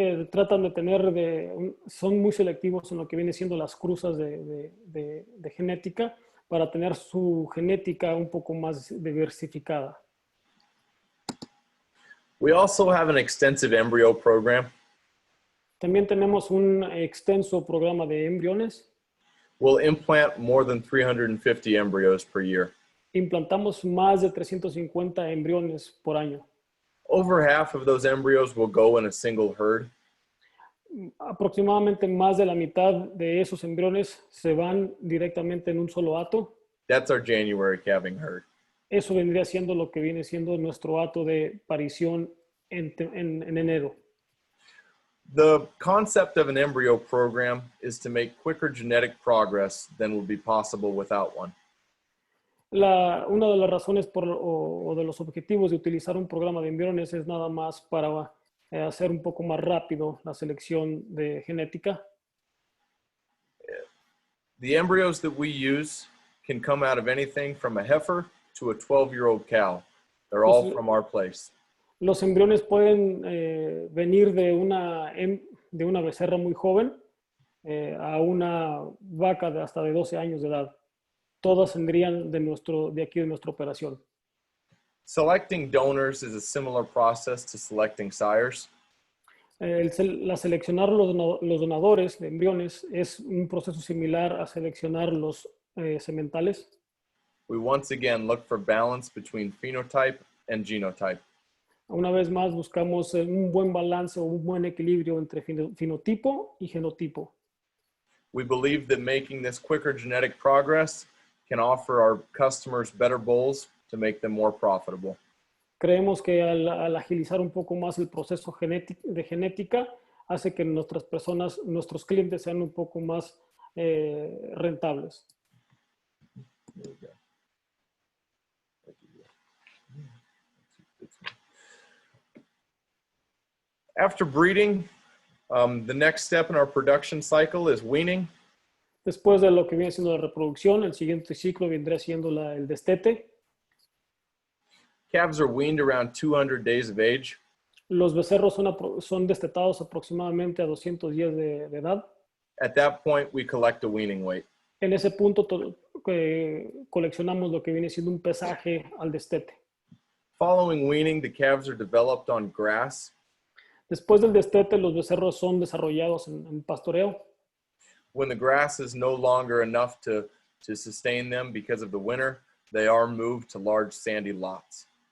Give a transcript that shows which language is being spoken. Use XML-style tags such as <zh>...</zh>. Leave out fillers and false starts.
<es>Tratan de son muy selectivos en lo que viene siendo las cruzas de genética para tener su genética un poco más diversificada.</es> <en>We also have an extensive embryo program.</en> <es>También tenemos un extenso programa de embriones.</es> <en>We'll implant more than 350 embryos per year.</en> <es>Implantamos más de 350 embriones por año.</es> <en>Over half of those embryos will go in a single herd.</en> <es>Aproximadamente más de la mitad de esos embriones se van directamente en un solo hato.</es> <en>That's our January calving herd.</en> <es>Eso vendría siendo lo que viene siendo nuestro hato de parición en enero.</es> <en>The concept of an embryo program is to make quicker genetic progress than would be possible without one.</en> <es>Una de las razones o de los objetivos de utilizar un programa de embriones es nada más para hacer un poco más rápido la selección de genética.</es> <en>The embryos that we use can come out of anything from a heifer to a 12-year-old cow. They're all from our place.</en> <es>Los embriones pueden venir de una becerra muy joven a una vaca de hasta de 12 años de edad. Todas vendrían de aquí de nuestra operación.</es> <en>Selecting donors is a similar process to selecting sires.</en> <es>Seleccionar los donadores de embriones es un proceso similar a seleccionar los sementales.</es> <en>We once again look for balance between phenotype and genotype.</en> <es>Una vez más buscamos un buen balance o un buen equilibrio entre fenotipo y genotipo.</es> <en>We believe that making this quicker genetic progress can offer our customers better bulls to make them more profitable.</en> <es>Creemos que al agilizar un poco más el proceso de genética hace que nuestros clientes sean un poco más rentables.</es> <en>After breeding, the next step in our production cycle is weaning.</en> <es>Después de lo que viene siendo la reproducción, el siguiente ciclo vendría siendo el destete.</es> <en>Calves are weaned around 200 days of age.</en> <es>Los becerros son destetados aproximadamente a 200 días de edad.</es> <en>At that point, we collect a weaning weight.</en> <es>En ese punto coleccionamos lo que viene siendo un pesaje al destete.</es> <en>Following weaning, the calves are developed on grass.</en> <es>Después del destete, los becerros son desarrollados en pastoreo.</es> <en>When the grass is no longer enough to sustain them because of the winter, they are moved to large sandy lots.</en>